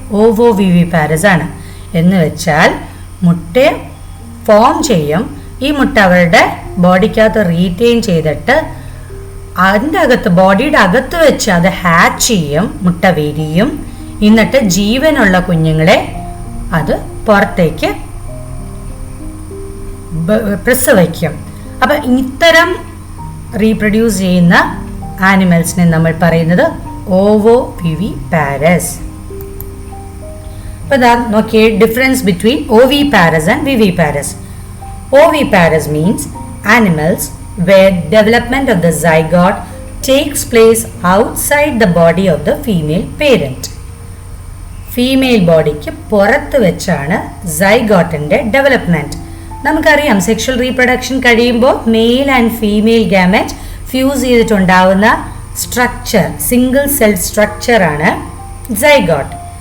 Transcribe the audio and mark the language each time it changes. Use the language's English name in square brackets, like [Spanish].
[Malayalam] ഓവോവിവിപാരസ് ആണ്. എന്ന് വെച്ചാൽ മുട്ട ഫോം ചെയ്യും, ഈ മുട്ട അവരുടെ ബോഡിക്കകത്ത് റീറ്റെയിൻ ചെയ്തിട്ട് അതിൻ്റെ അകത്ത്, ബോഡിയുടെ അകത്ത് വെച്ച് അത് ഹാച്ച് ചെയ്യും, മുട്ട വിരിയും, എന്നിട്ട് ജീവനുള്ള കുഞ്ഞുങ്ങളെ അത് പുറത്തേക്ക് പ്രസവിക്കും. അപ്പം ഇത്തരം റീപ്രൊഡ്യൂസ് ചെയ്യുന്ന ആനിമൽസിനെ നമ്മൾ പറയുന്നത് ഓവോവിവിപാരസ്. അപ്പം ഇതാ നോക്കിയേ, [English] Difference between oviparous and viviparous. Oviparous means animals where development of the zygote takes place outside the body of the female parent. [Malayalam] Female ബോഡിക്ക് പുറത്ത് വെച്ചാണ് സൈഗോട്ടിൻ്റെ ഡെവലപ്മെൻറ്റ്. നമുക്കറിയാം സെക്ഷൽ റീപ്രൊഡക്ഷൻ കഴിയുമ്പോൾ male and female gamut fuse ചെയ്തിട്ടുണ്ടാവുന്ന structure, single cell സ്ട്രക്ചറാണ് zygote.